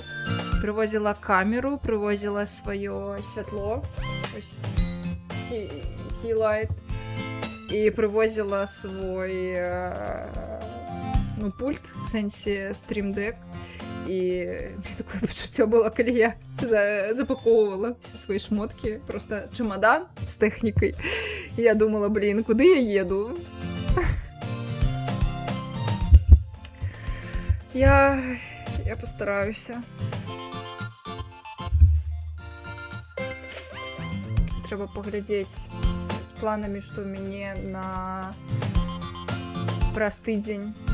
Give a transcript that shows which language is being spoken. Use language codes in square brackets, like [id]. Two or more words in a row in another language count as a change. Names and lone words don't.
[be] Прывозіла камеру, прывозіла сваё святло, кейлайт, і прывозіла свой пульт, в сэнсе стрім-дэк. І такое пачуццё было, калі я [ru] запаковывала все свои шмотки, просто чемодан [be] з тэхнікай. І я думала, блин, куды я еду? [ru] Я постараюся. [be] Трэба паглядзець з планамі, што ў мяне на праз тыдзень.